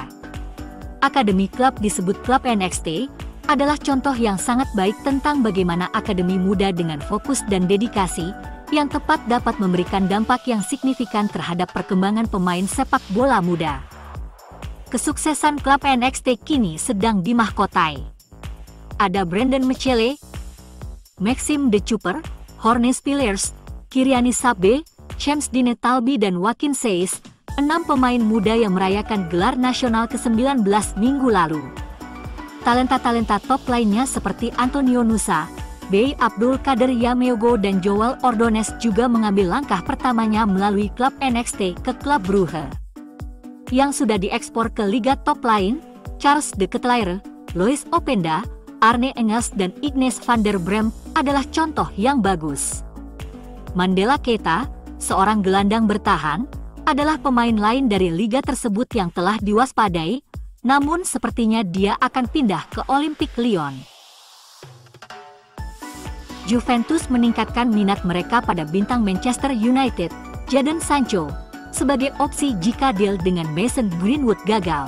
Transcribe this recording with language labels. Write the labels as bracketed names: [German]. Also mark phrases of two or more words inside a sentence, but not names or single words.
[Indonesian] Akademi klub disebut klub NXT adalah contoh yang sangat baik tentang bagaimana akademi muda dengan fokus dan dedikasi yang tepat dapat memberikan dampak yang signifikan terhadap perkembangan pemain sepak bola muda. Kesuksesan klub NXT kini sedang dimahkotai. Ada Brandon Michele, Maxime De Cooper, Hornes Pillers, Kylian Mbappé, James Dine Talbi dan Joaquin Saiz, 6 pemain muda yang merayakan gelar nasional ke-19 minggu lalu. Talenta-talenta top lainnya seperti Antonio Nusa, Bey Abdul Kader Yameogo dan Joel Ordonez juga mengambil langkah pertamanya melalui klub NXT ke klub Brugge. Yang sudah diekspor ke liga top lain, Charles de Ketelaere, Lois Openda, Arne Engels dan Ignes van der Bremt adalah contoh yang bagus. Mandela Keita, seorang gelandang bertahan, adalah pemain lain dari liga tersebut yang telah diwaspadai, namun sepertinya dia akan pindah ke Olympique Lyon. Juventus meningkatkan minat mereka pada bintang Manchester United, Jadon Sancho, sebagai opsi jika deal dengan Mason Greenwood gagal.